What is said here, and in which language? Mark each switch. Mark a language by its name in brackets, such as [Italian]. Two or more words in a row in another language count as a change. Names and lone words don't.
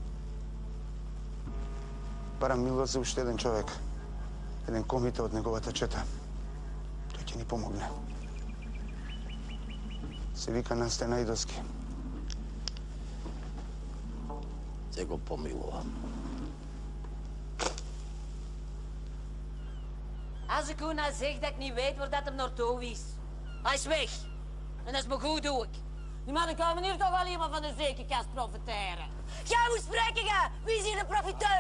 [Macedonian] Барам милост за уште еден човек. Еден комите од неговата чета. Тој ќе ни помогне. Се вика Насте Најдоски. Ќе го помилувам. [Dutch] Als ik u nou zeg dat ik niet weet waar dat hem naartoe is. Hij is weg. En dat is me goed ook. Die mannen komen hier toch wel iemand van de zekerkast profiteren. Jij moet spreken, ga. Wie is hier de profiteur?